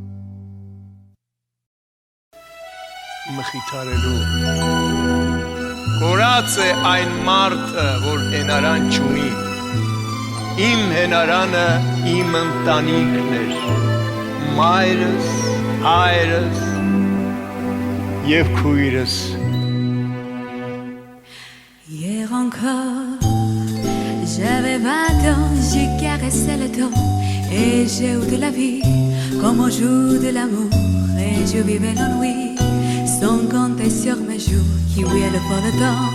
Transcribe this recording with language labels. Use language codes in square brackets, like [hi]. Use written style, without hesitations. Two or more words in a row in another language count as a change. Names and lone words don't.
[hy] مخیتار لو Կորած է այն մարդը, որ հենարան չունի։ Իմ հենարանը իմ ընտանիքն էր, մայրս, հայրս և քույրս։ [fr] Hier encore, j'avais 20 ans, j'ai caressé le temps et j'ai eu de la vie comme on joue de l'amour et je vivais l'ennui sans compter sur mes jours qui oubliaient le fort temps.